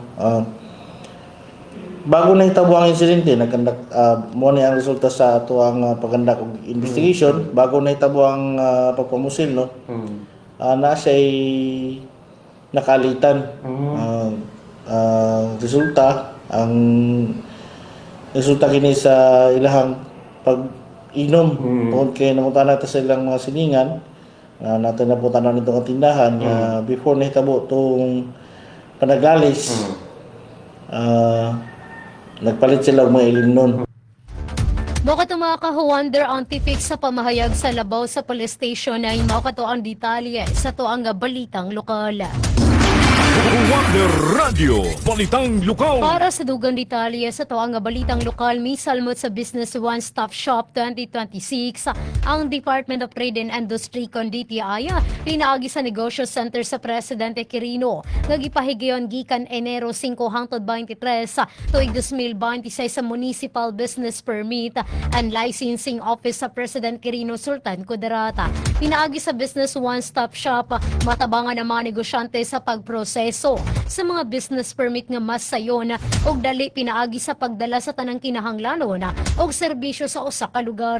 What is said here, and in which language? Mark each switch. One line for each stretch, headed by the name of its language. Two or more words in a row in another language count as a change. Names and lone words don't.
Cebuano: Bago na hitabo ang insidente nagkandak mo ni ang resulta sa ato ang pagkandak og investigation bago na hitabo ang pagpamusil no. Na siya nakalitan. Resulta ang resulta kini sa ilahang pag-inom tungod kay namunta natin sa ilang mga siningan natin
Filipino: napunta na nitong tindahan
Cebuano: before nahitabo itong panaglalis nagpalit sila mga ilim nun. Makato mga ka-Wonder ang tipik sa pamahayag sa labaw sa police station ay makato ang detalye sa tuang balitang lokal. Wonder Radio, balitang lokal. Para sa dugang detalye sa tuang balitang lokal, misalmot sa Business One Stop Shop 2026, ang Department of Trade and Industry kon DTI pinaagi sa Negosyo Center sa Presidente Quirino. Nagipahigayon gikan Enero 5 hangtod 23 tuig 2026 sa Municipal Business Permit and Licensing Office sa President Quirino Sultan Kudarata. Pinaagi sa Business One Stop Shop matabangan ang mga negosyante sa pagproseso sa mga
English: business permit
Cebuano: nga mas sayon og dali pinaagi sa pagdala sa tanang kinahanglanon og serbisyo sa usa ka lugar.